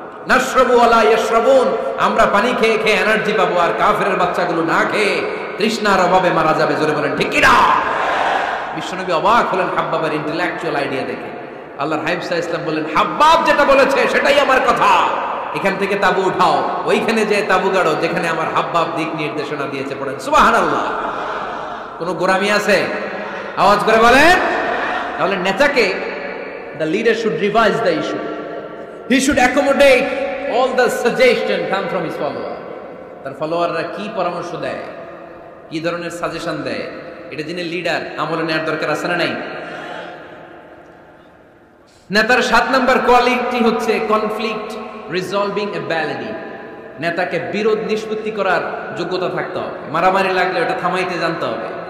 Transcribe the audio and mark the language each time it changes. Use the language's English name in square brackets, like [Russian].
[Arabic] নাশরাবু ওয়ালা ইয়াশরাবুন, [Bangla] আমরা পানি খেয়ে খেয়ে এনার্জি পাবো, আর কাফেরের বাচ্চাগুলো না খেয়ে তৃষ্ণার অভাবে মারা যাবে। জোরে বলেন ঠিক কি না? বিশ্বনবী অবাক হলেন হাব্বাবের ইন্টেলেকচুয়াল আইডিয়া দেখে। আল্লাহর হাবিব সাল্লাল্লাহু আলাইহি ওয়াসাল্লাম বললেন, হাব্বাব যেটা বলেছে সেটাই আমার কথা, এখান থেকে তাঁবু উঠাও, ওইখানে যে তাঁবু গাড়ো যেখানে আমার হাব্বাব দিক নির্দেশনা দিয়েছে। পড়েন সুবহানাল্লাহ। কোনো গোরামি আছে? আওয়াজ করে বলেন। তাহলে নেতাকে, [English] the leader should revise the issue, he should accommodate all the suggestion come from his follower. [Bangla] তার ফলোয়াররা কি পরামর্শ দেয়, কি ধরনের সাজেশন দেয়, এটা যিনি লিডার আমলে নেওয়ার দরকার আছে না নাই? নেতার 7 নম্বর কোয়ালিটি হচ্ছে কনফ্লিক্ট রিজলভিং এবিলিটি। নেতাকে বিরোধ নিষ্পত্তি করার যোগ্যতা থাকতে হবে। মারামারি লাগলে ওটা থামাইতে জানতে হবে।